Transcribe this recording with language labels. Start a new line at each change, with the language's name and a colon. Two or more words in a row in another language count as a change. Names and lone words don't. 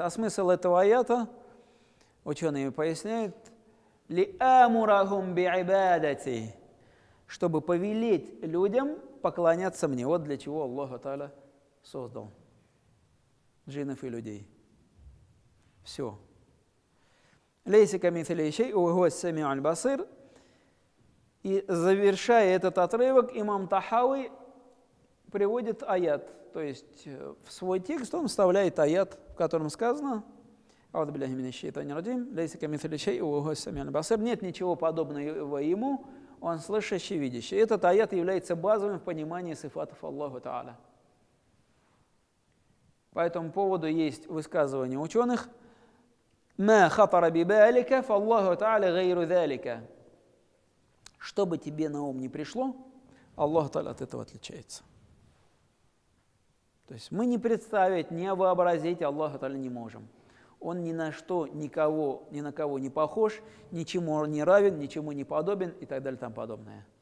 Russian: А смысл этого аята, ученые поясняют,
Arabic: «ليأمرهم بعبادتي»,
Russian: чтобы повелеть людям поклоняться мне. Вот для чего Аллах Та'аля создал джиннов и людей. Все.
Arabic: «ليس كمثله شيء وهو السميع البصير».
Russian: И завершая этот отрывок, имам Тахави приводит аят. То есть в свой текст он вставляет аят, в котором сказано:
Arabic: «أعوذ بالله من الشيطان الرجيم، ليس كمثله شيء وهو السميع البصير».
Russian: Нет ничего подобного ему, он слышащий, видящий. Этот аят является базовым в понимании сифатов Аллаха Та'аля. По этому поводу есть высказывание ученых:
Arabic: «ما خطر ببالك فالله تعالى غير ذلك».
Russian: Что бы тебе на ум не пришло, Аллах Та'аля от этого отличается. То есть мы не представить, не вообразить Аллаха Та'аля не можем. Он ни на что, ни на кого не похож, ничему не равен, ничему не подобен и так далее и тому подобное.